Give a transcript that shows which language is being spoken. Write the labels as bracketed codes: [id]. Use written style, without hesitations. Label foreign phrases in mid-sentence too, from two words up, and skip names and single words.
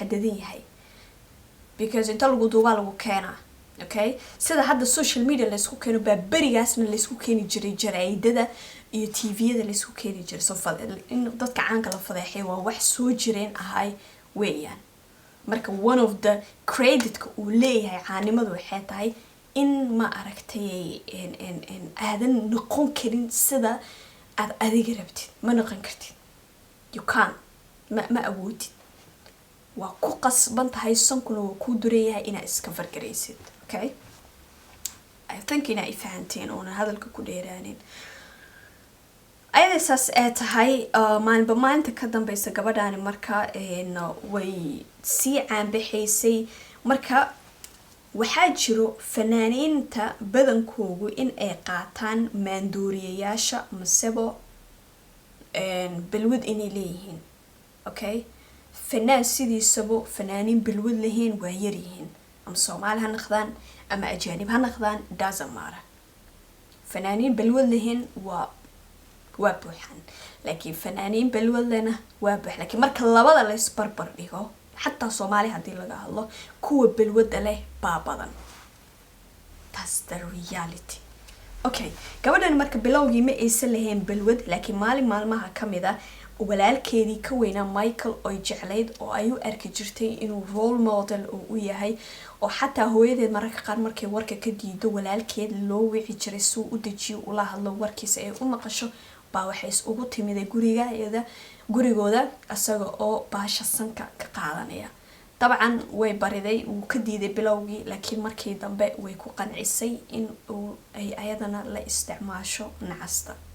[so] xadadan yahay because inta lagu duubaa lagu keenaa okay sida hadda [en] social media [so] la isku keeno baa berigaasna la isku keeni jiray jaraa'idada iyo TV-yada la isku keeni jiray soo in dadka caanka la fadeexay waa wax soo jireen ahay weeyaan marka [en] one of the credit-ka [so] uu leeyahay caanimadu waxay tahay in ma aragtay aadan noqon karin sida aad adiga rabtid ma noqon kartid [en] you can't [so] ma awoodid waa ku qasban tahay sankuna waa ku dureeyahay inaad iska fargaraysid [en] okay I think [so] inay fahanteen oo hadalka ku dheeraanin ayada saas ay tahay maalinta ka dambaysa gabadhaani marka way sii caanbaxaysay marka waxaa jiro fanaaniinta badankoogu in ay qaataan maandooriyayaasha masebo balwad inay leeyihiin okay fanaan sidiisaba fanaaniin balwad lahayn waa yaryihiin ama soomaali ha noqdaan ama ajaanib ha noqdaan [en] doesn't matter [so] fanaaniin balwad lahayn waa buuxan laakiin fanaaniin balwad lehna waa buux laakiin marka labada la isbarbar dhigo xataa soomaali haddii laga hadlo kuwa balwada leh baa badan [en] that's the reality okay [so] gabadhan marka bilowgii ma aysan lahayn balwad laakiin maalin maalmaha kamid ah walaalkeedii ka weynaa Michael oo jeclayd oo ay u arki jirtay inuu role model u yahay oo xataa hooyadeed mararka qaar markay warka ka diido walaalkeed loo wici jiray suu u dejiyo ula hadlo warkiisa ay u maqasho baa waxay ugu timiday gurigooda asaga oo baasha sanka ka qaadanaya dabcan way bariday uu ka diiday bilowgii laakiin markii dambe way ku qancisay in ay ayadana la isticmaasho nacasta